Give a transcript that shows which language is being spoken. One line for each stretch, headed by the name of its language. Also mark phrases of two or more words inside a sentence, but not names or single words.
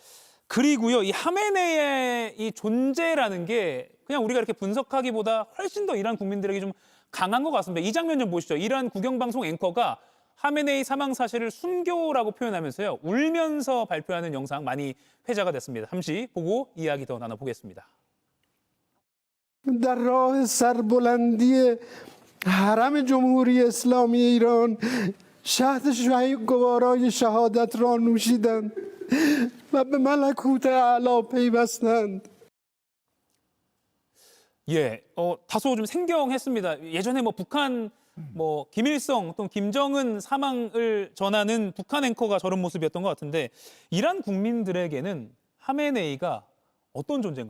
Korean: 그리고요, 이 하메네이의 이 존재라는 게 그냥 우리가 이렇게 분석하기보다 훨씬 더 이란 국민들에게 좀 강한 것 같습니다. 이 장면 좀 보시죠. 이란 국영방송 앵커가 하메네이 사망 사실을 순교라고 표현하면서요, 울면서 발표하는 영상 많이 회자가 됐습니다. 잠시 보고 이야기 더 나눠보겠습니다.
Persian: در راه سربلندی حرم جمهوری اسلامی ایران شهد گوارای شهادت را نوشیدند و به ملکوت اعلی پیوستند.
Korean: 예, 다소 좀 생경했습니다. 예전에 뭐 북한 뭐 김일성 또는 김정은 사망을 전하는 북한 앵커가 저런 모습이었던 것 같은데 이란 국민들에게는 하메네이가 어떤 존재인가요?